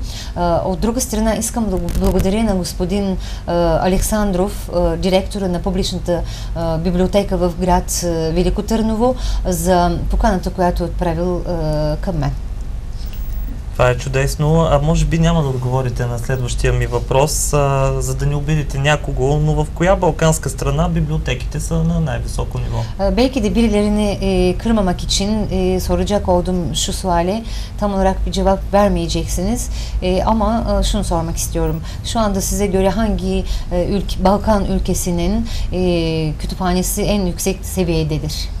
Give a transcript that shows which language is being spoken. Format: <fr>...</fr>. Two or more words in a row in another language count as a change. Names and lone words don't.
<bg>От друга страна искам да благодаря на господин Александров, директора на публичната библиотека в град Велико Търново, за поканата, която е отправил към мен. Това е чудесно. А може би няма да отговорите на следващия ми въпрос, за да не обидите някого, но в коя балканска страна библиотеките са на най-високо ниво?</bg> <tr>Belki de birilerini kırmamak için soracak olduğum şu suale tam olarak bir cevap vermeyeceksiniz. Ama şunu sormak istiyorum. Şu anda size göre hangi Balkan ülkesinin kütüphanesi en yüksek seviyededir?</tr>